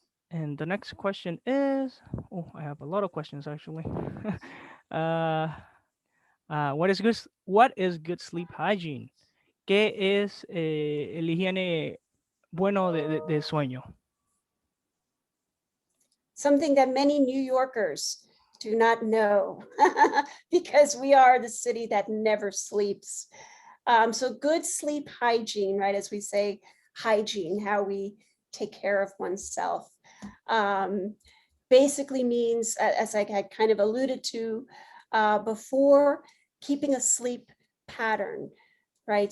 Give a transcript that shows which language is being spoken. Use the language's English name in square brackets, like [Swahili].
[English] And the next question is, I have a lot of questions actually. What is good sleep hygiene? [Spanish] ¿Qué es el higiene bueno de sueño? [English] Something that many New Yorkers do not know because we are the city that never sleeps. So good sleep hygiene, right? As we say, hygiene, how we take care of oneself, basically means, as I had kind of alluded to before, keeping a sleep pattern, right?